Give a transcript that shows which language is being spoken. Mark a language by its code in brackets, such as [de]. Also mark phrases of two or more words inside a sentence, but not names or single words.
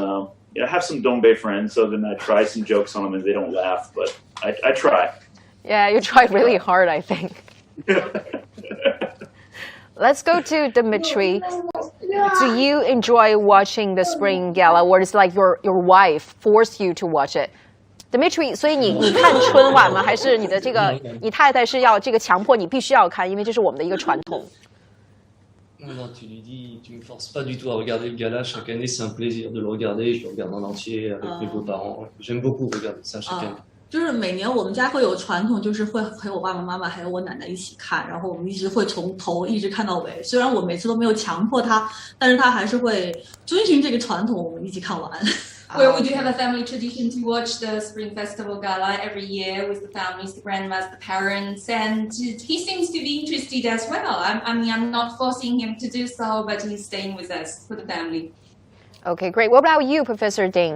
[en] I have some Dongbae friends, so then I try some jokes on them and they don't laugh, but I try. Yeah, you try really hard, I think. Let's go to Dimitri. Do you enjoy watching the Spring Gala, or is like your wife forced you to watch it? Dimitri, [zh] 所以你看春晚吗？还是你的你太太是要强迫你必须要看，因为这是我们的一个传统。 [fr] Non, tu lui dis, tu me forces pas du tout à regarder le gala. Chaque année, c'est un plaisir de le regarder. Je le regarde en entier avec mes beaux-parents. J'aime beaucoup regarder ça chaque année. [zh] 就是每年我们家会有传统，就是会陪我爸爸妈妈还有我奶奶一起看，然后我们一直会从头一直看到尾。虽然我每次都没有强迫他，但是他还是会遵循这个传统，我们一起看完。 [en] Where we do have a family tradition to watch the Spring Festival Gala every year with the families, the grandmas, the parents, and he seems to be interested as well. I'm not forcing him to do so, but he's staying with us for the family. Okay, great. What about you, Professor Ding?